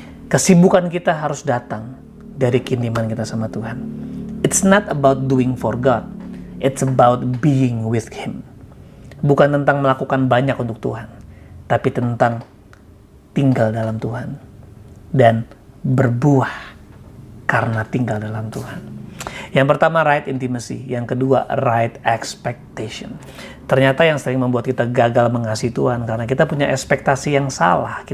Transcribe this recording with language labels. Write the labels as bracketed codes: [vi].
[id] Kesibukan kita harus datang dari keintiman kita sama Tuhan. [en] It's not about doing for God. It's about being with Him. [id] Bukan tentang melakukan banyak untuk Tuhan, tapi tentang tinggal dalam Tuhan dan berbuah karena tinggal dalam Tuhan. Yang pertama, [en] right intimacy. [id] Yang kedua, [en] right expectation. [id] Ternyata yang sering membuat kita gagal mengasihi Tuhan karena kita punya ekspektasi yang salah.